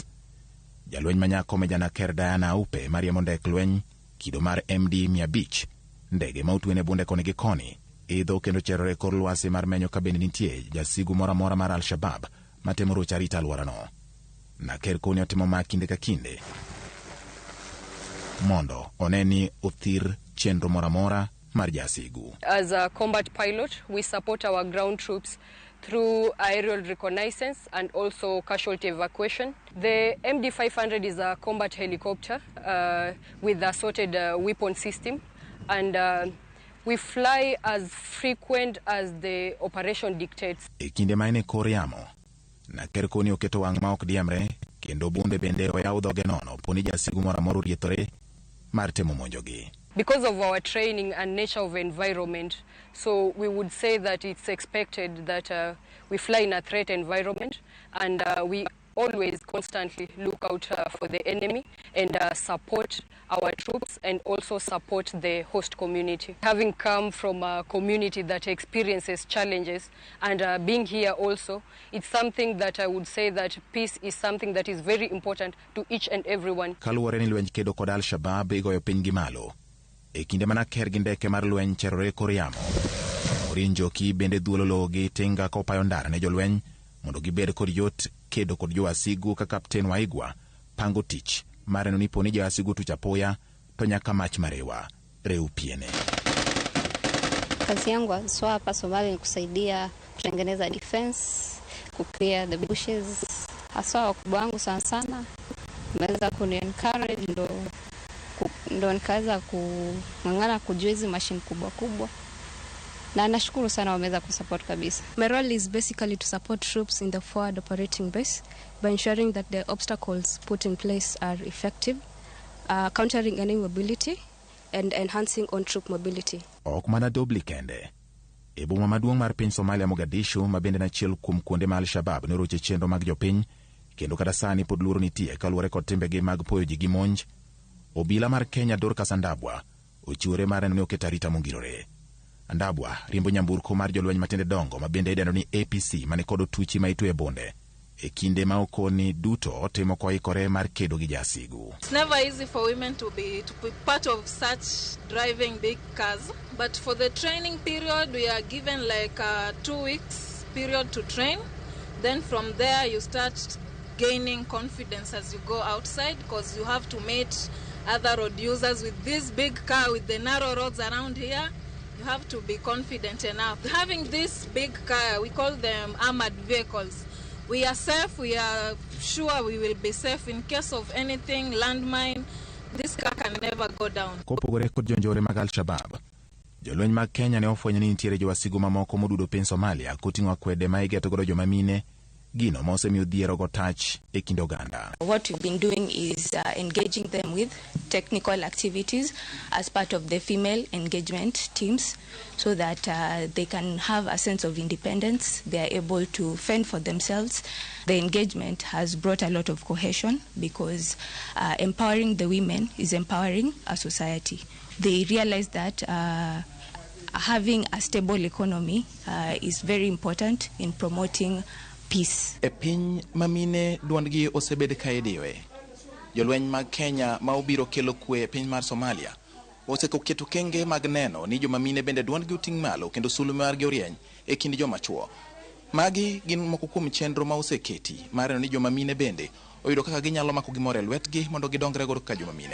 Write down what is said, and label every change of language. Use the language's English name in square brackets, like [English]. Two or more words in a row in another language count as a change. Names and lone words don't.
[Luo (Kenya and Tanzania)] Jalweny manyako Mejana Ker Diana Aupe mariembo ndek lweny kido mar MD 500 ndege ma otwene bunde koni gi koni idho kendo cherore kor lwasi mar menyo ka bende nitie jasigu moro amora mar Al-Shabaab matemo rocho arita alworano. Naker koni otimo ma kinde ka kinde mondo oneni othir chenro moro amora mar jasigu. [English] As a combat pilot, we support our ground troops through aerial reconnaissance and also casualty evacuation. The MD-500 is a combat helicopter with assorted weapon system, and we fly as frequent as the operation dictates. [Luo (Kenya and Tanzania)] E kinde ma ene kor yamo, Naker koni oketo wang' ma ok diemre kendo bunde bende oyaw dhoge nono poni jasigu moro amora oriethore mar temo monjogi. [English] Because of our training and nature of environment, so we would say that it's expected that we fly in a threat environment, and we always constantly look out for the enemy and support our troops and also support the host community. Having come from a community that experiences challenges and being here also, it's something that I would say that peace is something that is very important to each and everyone. [Luo (Kenya and Tanzania)] Kaluwore ni lwenj kedo kod Al-Shabaab igoyo piny gi malo. E kinde mana ker gi ndeke mar lweny cherore kor yamo. Orin Njoki bende dhuolo lowo gi tinga ka opayo ndara ne jolweny mondo gibed kod yot kedo kod jowasigu ka Kapten Waigwa pango tich mar neno ni poni jowasigu tuch apoya to nyaka mach marewa reu piene. [Swahili] Kazi yangu haswa hapa Somalia ni kusaidia kutengeneza defense, [English] kuclear the bushes. [Swahili] Haswa wakubwa wangu sana sana wameweza kuni-encourage ndo nikaweza kung'ang'ana kujua hizi machine kubwa kubwa. Na nashukuru sana wameweza kusupport kabisa. [English] My role is basically to support troops in the forward operating base by ensuring that the obstacles put in place are effective, countering enemy mobility and enhancing on-troop mobility. [Luo (Kenya and Tanzania)] Ok mana dobli kende. E boma maduong' mar piny Somalia Mogadishu ma bende nachiel kuom kuonde ma Al-Shabaab noroche chenro mag jopiny kendo kata sani pod luoro nitie kaluwore kod timbegi mag poyo ji gi monj. Obila mar Kenya Dorcas Andabwa ochiwore mar neno ni oketo arita mongirore. Andabwa riembo nyamburko mar jolweny matinde dongo ma bende idendo ni APC mane kod otuchi ma itwe bonde e kinde ma okoni duto timo koikore mar kedo gi jasigu. [English] It's never easy for women to be part of such driving big cars, but for the training period we are given like a 2 weeks period to train. Then from there you start gaining confidence as you go outside, because you have to meet other road users with this big car with the narrow roads around here. You have to be confident enough. Having this big car, we call them armored vehicles. We are safe, we are sure we will be safe in case of anything, landmine. This car can never go down. [Luo (Kenya and Tanzania)] Kopogore kod jonjore mag Al-Shabaab, jolweny mag Kenya ne ofwenyo ni nitiere jowasigu mamoko modudo piny Somalia koting'o akwede ma igeto godo joma mine gino ma osemiyo dhiero go tach e kind oganda. [English] What we've been doing is engaging them with technical activities as part of the female engagement teams so that they can have a sense of independence. They are able to fend for themselves. The engagement has brought a lot of cohesion because empowering the women is empowering a society. They realize that having a stable economy is very important in promoting peace. [Luo (Kenya and Tanzania)] E piny mamine duondgi osebed ka idiwe. Jolweny mag Kenya ma obiro kelo kwe e piny mar Somalia oseketo kenge mag neno ni jomamine bende duondgi uting' malo kendo sulu margi orieny e kind joma chuo. Magi gin moko kuom chenro ma oseketi mar neno ni jomamine bende oyudo kaka ginyalo mako gimoro e lwetgi mondo gidongre godo ka jomamine.